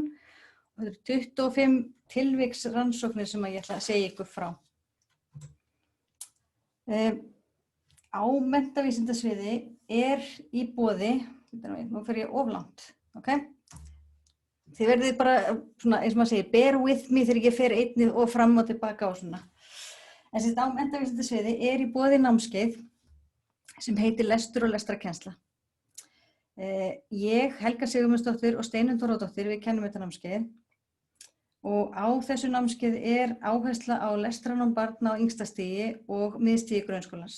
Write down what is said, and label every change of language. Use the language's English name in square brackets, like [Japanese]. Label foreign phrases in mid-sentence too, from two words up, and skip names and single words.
[Icelandic] Og þetta eru 25 tilviksrannsóknir sem ég ætla að segja ykkur frá. Á menntavísindasviði í boði, nú fer ég of langt, ok? Þið verðið bara, svona, eins og maður segir, [English] bear with me [Icelandic] þegar ég fer einnið og fram og tilbaka og svona. En á menntavísindasviði í boði námskeið sem heitir Lestur og lestrarkennsla. Ég, Helga Sigurmundsdóttir og Steinunn Þórðardóttir, við kennum þetta námskeið og á þessu námskeið áhersla á lestranám barna á yngsta stigi og miðstigi grunnskólans.